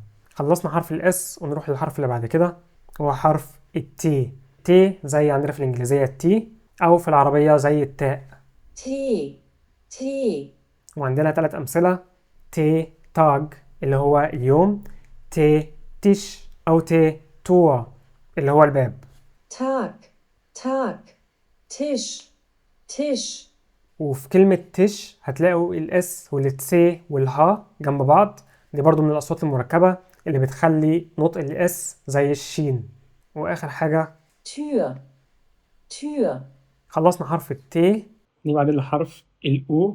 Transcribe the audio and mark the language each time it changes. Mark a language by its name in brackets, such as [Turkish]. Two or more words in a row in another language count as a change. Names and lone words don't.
[Arabic] خلصنا حرف الاس ونروح للحرف اللي بعد كده، هو حرف التي. تي زي عندنا في الانجليزية التي، او في العربية زي التاء. [German] T. T. [Arabic] وعندنا 3 امثلة: تي تاج اللي هو اليوم، تي تيش أو تي توا اللي هو الباب. [German] Tag. Tag. Tisch. Tisch. [Arabic] وفي كلمة تيش هتلاقوا الاس والتسي والها جنب بعض، دي برضو من الأصوات المركبة اللي بتخلي نطق الاس زي الشين. وآخر حاجة [German] Tür. Tür. [Arabic] خلصنا حرف التي. نيجي بعدين لحرف الأو.